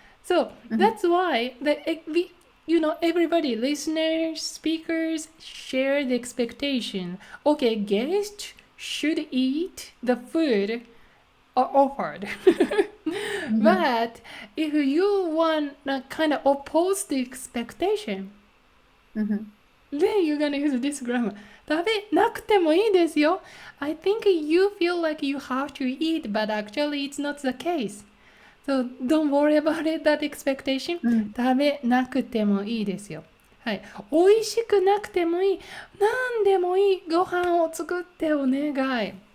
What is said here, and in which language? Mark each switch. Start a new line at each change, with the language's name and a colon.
English: So that's why everybody, listeners, speakers, share the expectation. Okay, guests should eat the food offered. But if you want to kind of oppose the expectation, then you're gonna use this grammar.
Japanese: 食べなくてもいいですよ.
English: I think you feel like you have to eat, but actually it's not the case. So don't worry about it, that expectation.
Japanese: 食べなくてもいいですよ。はい。美味しくなくてもいい。何でもいい。ご飯を作ってお願い。